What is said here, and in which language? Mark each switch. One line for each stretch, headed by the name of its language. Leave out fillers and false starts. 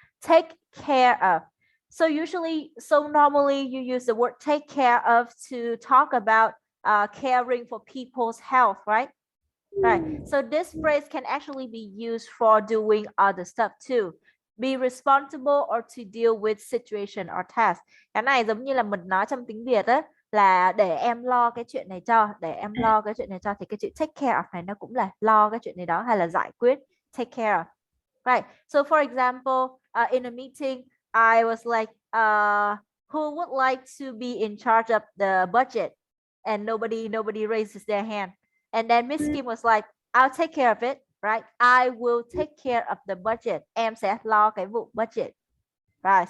English: Take care of. So normally you use the word take care of to talk about caring for people's health, right? Right. So this phrase can actually be used for doing other stuff too. Be responsible or to deal with situation or task.
Vietnamese: Cái này giống như là mình nói trong tiếng Việt á, là để em lo cái chuyện này cho, để em lo cái chuyện này cho, thì cái chữ
English: take care of
Vietnamese: này nó cũng là lo cái chuyện này đó hay là giải quyết, take care of.
English: Right. So for example, in a meeting, I was like, who would like to be in charge of the budget? And nobody raises their hand. And then Miss Kim was like, I'll take care of it, right? I will take care of the budget.
Vietnamese: Em sẽ lo cái vụ budget.
English: Right.